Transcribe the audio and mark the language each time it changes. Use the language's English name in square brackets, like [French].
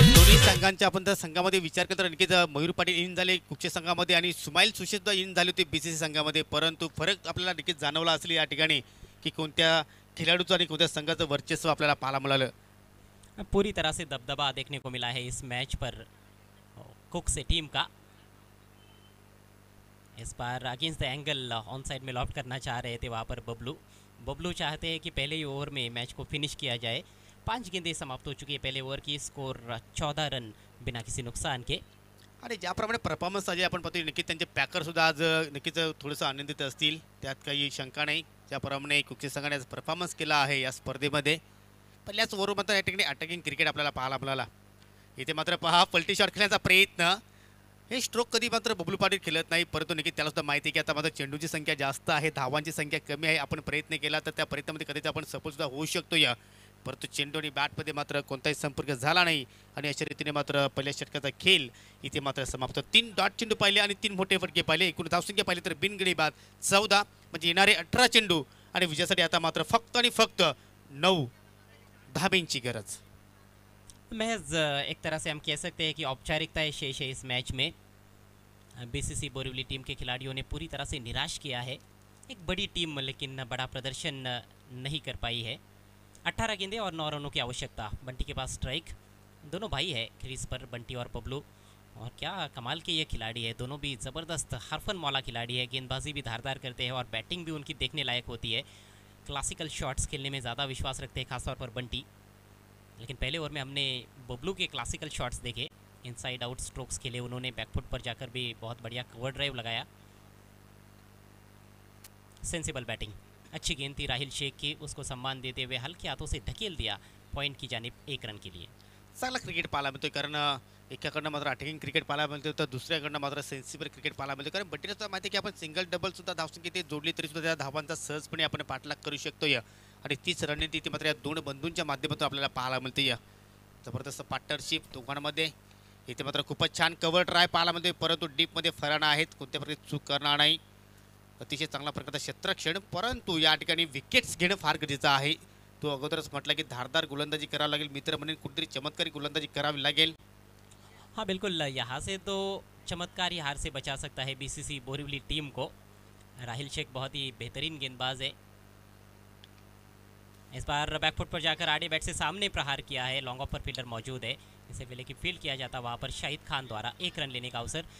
[Marathi] दोन्ही संघांच्या आपण जर संघामध्ये विचार केला तर नक्कीच मयूर पाटील इन झाले कुक्षे संघामध्ये आणि सुमाईल सुशेष सुद्धा इन झाले होते बीसीसी संघामध्ये, परंतु फरक आपल्याला नक्कीच जाणवला असेल या ठिकाणी की कोणत्या खिलाडूचं आणि कोणत्या संघाचं वर्चस्व आपल्याला पाहायला मिळालं। [Hindi] पूरी तरह से दबदबा देखने को मिला है इस मैच पर कुक से टीम का। इस बार against the angle on side में लॉफ्ट करना चाह रहे थे वहाँ पर बबलू चाहते हैं कि पहले ही ओवर में मैच को फिनिश किया जाए। 5 गेंदें समाप्त हो चुकी है पहले ओवर की, स्कोर 14 रन बिना किसी नुकसान के। [Marathi] आणि ज्याप्रमाणे परफॉर्मन्स अजय आपण पाहतोय नक्कीच त्यांचे पॅकर सुद्धा आज नक्कीच थोडंसं आनंदित असतील, त्यात काही शंका नाही। ज्याप्रमाणे कुक्षे संघाने परफॉर्मन्स केला आहे या स्पर्धेमध्ये, पहिल्याच ओव्हर मात्र या ठिकाणी अटॅकिंग क्रिकेट आपल्याला पाहायला मिळाला। इथे मात्र पहा पलटी शॉट खेळण्याचा प्रयत्न, हे स्ट्रोक कधी मात्र बबलू पाटील खेळत नाही, परंतु नक्की त्याला सुद्धा माहिती आहे की आता मात्र चेंडूची संख्या जास्त आहे, धावांची संख्या कमी आहे, आपण प्रयत्न केला तर त्या प्रयत्नामध्ये कधीच आपण सफल सुद्धा होऊ शकतो या, परंतु चेंडू आणि बॅटमध्ये मात्र कोणताही संपर्क झाला नाही आणि अशा रीतीने मात्र पहिल्या षटकाचा खेळ इथे मात्र समाप्त। 3 डॉट चेंडू पाहिले आणि 3 मोठे फटके पाहिले, एकूण धावसंख्या पाहिली तर बिनगडी बाद 14, म्हणजे येणारे 18 चेंडू आणि विजयासाठी आता मात्र फक्त आणि फक्त 9 धाब्यांची गरज। [Hindi] महज एक तरह से हम कह सकते हैं कि औपचारिकताएं शेष है इस मैच में। बीसीसी बोरीवली टीम के खिलाड़ियों ने पूरी तरह से निराश किया है, एक बड़ी टीम लेकिन बड़ा प्रदर्शन नहीं कर पाई है। 18 गेंदें और 9 रनों की आवश्यकता। बंटी के पास स्ट्राइक, दोनों भाई है क्रीज पर, बंटी और बबलू, और क्या कमाल के ये खिलाड़ी है, दोनों भी ज़बरदस्त हरफन मौला खिलाड़ी है, गेंदबाजी भी धारदार करते हैं और बैटिंग भी उनकी देखने लायक होती है। क्लासिकल शॉट्स खेलने में ज़्यादा विश्वास रखते हैं, खासतौर पर बंटी। लेकिन पहले ओवर में हमने बबलू के क्लासिकल शॉट्स देखे, इनसाइड आउट स्ट्रोक्स खेले उन्होंने, बैकफुट पर जाकर भी बहुत बढ़िया कवर ड्राइव लगाया। सेंसिबल बैटिंग, अच्छी गेंद थी राहिल शेख की, उसको सम्मान देते हुए हल्के हाथों से ढकेल दिया पॉइंट की जानिब 1 रन के लिए। [Marathi] चांगला क्रिकेट पाहायला मिळतोय, कारण एकाकडनं मात्र अटॅकिंग क्रिकेट पाहायला मिळतोय तर दुसऱ्याकडनं मात्र सेन्सिबल क्रिकेट पाहायला मिळतोय, कारण बंटीला सुद्धा माहिती आहे की आपण सिंगल डबल सुद्धा धावसंख्या ते जोडली तरी सुद्धा त्या धावांचा सहजपणे आपण पाठलाग करू शकतो या, आणि 30 रणनीती ती मात्र या 2 बंधूंच्या माध्यमातून आपल्याला पाहायला मिळते या। जबरदस्त पार्टनरशिप दोघांमध्ये, इथे मात्र खूपच छान कव्हर ट्राय पाहायला मिळते, परंतु डीपमध्ये फराना आहेत, कोणत्या प्रकारे चूक करणार नाही, अतिशय चांगला प्रकारचा क्षेत्ररक्षण, परंतु या ठिकाणी विकेट्स घेणं फार गरजेचं आहे। तो अगोदरच म्हटलं की धारदार गोलंदाजी करावी लागेल, मित्र म्हणून कुठेतरी चमत्कारी गोलंदाजी करावी लागेल। [Hindi] हाँ बिल्कुल, यहाँ से तो चमत्कारी हार से बचा सकता है बीसीसी बोरीवली टीम को। राहिल शेख बहुत ही बेहतरीन गेंदबाज है, इस बार बैकफुट पर जाकर आड़े बैट से सामने प्रहार किया है, लॉन्ग ऑफ पर फील्डर मौजूद है, इससे पहले कि फील्ड किया जाता वहाँ पर शाहिद खान द्वारा 1 रन लेने का अवसर।